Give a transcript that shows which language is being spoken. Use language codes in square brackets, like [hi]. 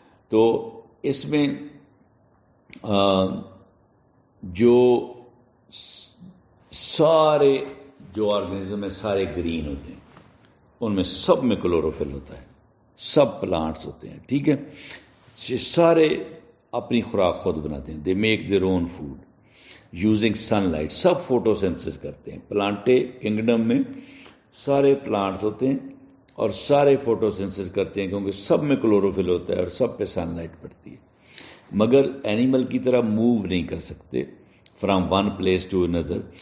[ur] تو اس میں جو سارے جو آرگنزم ہیں سارے گرین ہوتے ہیں، ان میں سب میں کلوروفل ہوتا ہے، سب پلانٹس ہوتے ہیں، ٹھیک ہے. سارے اپنی خوراک خود بناتے ہیں. [en] They make their own food using sunlight. [ur] Sub photo synthesis کرتے ہیں. پلانٹے کنگڈم میں سارے پلانٹس ہوتے ہیں اور سارے فوٹو سینتھسس کرتے ہیں، کیونکہ سب میں کلوروفل ہوتا ہے اور سب پہ سن لائٹ پڑتی ہے. مگر اینیمل کی طرح موو نہیں کر سکتے [en] From one place to اندر.